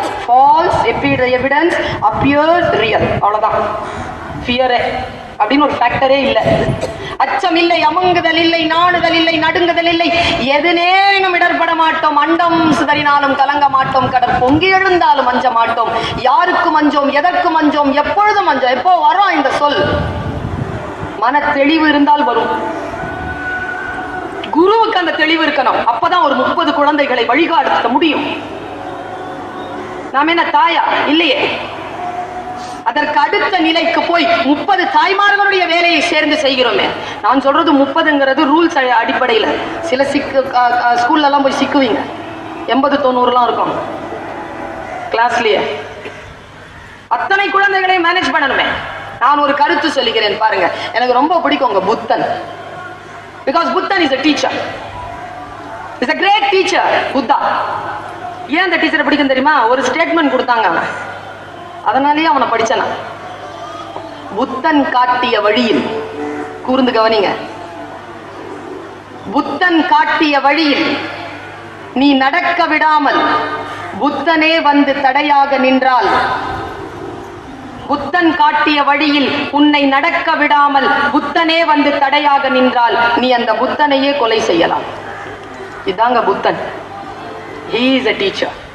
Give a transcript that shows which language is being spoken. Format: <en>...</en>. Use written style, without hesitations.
<en>False evidence appears real.</en> <ta>அவ்வளவுதான். Fear அப்படின்னு ஒரு ஃபேக்டரே இல்லை. அச்சம் இல்லை, அமங்குதல் இல்லை, நாணுதல் இல்லை, நடுங்குதல் இல்லை. எதுனேனும் இடர்பட மாட்டோம், அண்டம் சிதறினாலும் கலங்க மாட்டோம், கடல் பொங்கி எழுந்தாலும் அஞ்ச மாட்டோம். யாருக்கும் அஞ்சோம், எதற்கும் அஞ்சோம், எப்பொழுதும் அஞ்சோம். எப்போ வரும் இந்த சொல்? மன தெளிவு இருந்தால் வரும். குருவுக்கு அந்த தெளிவு இருக்கணும். அப்பதான் ஒரு 30 குழந்தைகளை வழிகாட்ட முடியும். நாம என்ன தாயா? இல்லையே. அதற்கு அடுத்த நிலைக்கு போய் 30 தாய்மார்களுடைய வேலையை சேர்ந்து செய்கிறோமே. நான் சொல்றது 30ங்கிறது ரூல்ஸ் அடிப்படையில். சில ஸ்கூல்ல எல்லாம் போய் சிக்குவீங்க, 80-90 இருக்கும் கிளாஸ்லயே. அத்தனை குழந்தைகளை மேனேஜ் பண்ணணுமே. நான் ஒரு கருத்து சொல்லுகிறேன் பாருங்க, எனக்கு ரொம்ப பிடிக்கும் புத்தன்.</ta> <en>Because Buddha is a teacher. He's a great teacher, Buddha.</en> <ta>ஏன் அந்த டீச்சரை பிடிக்கும் தெரியுமா? ஒரு ஸ்டேட்மெண்ட் கொடுத்தாங்க, அதனாலேயே அவனை படிச்சனா. புத்தன் காட்டிய வழியில், கூர்ந்து கவனிங்க, புத்தன் காட்டிய வழியில் நீ நடக்க விடாமல் புத்தனே வந்து தடையாக நின்றால், புத்தன் காட்டிய வழியில் உன்னை நடக்க விடாமல் புத்தனே வந்து தடையாக நின்றால், நீ அந்த புத்தனையே கொலை செய்யலாம். இதாங்க புத்தன்.</ta> <en>He is a teacher.</en>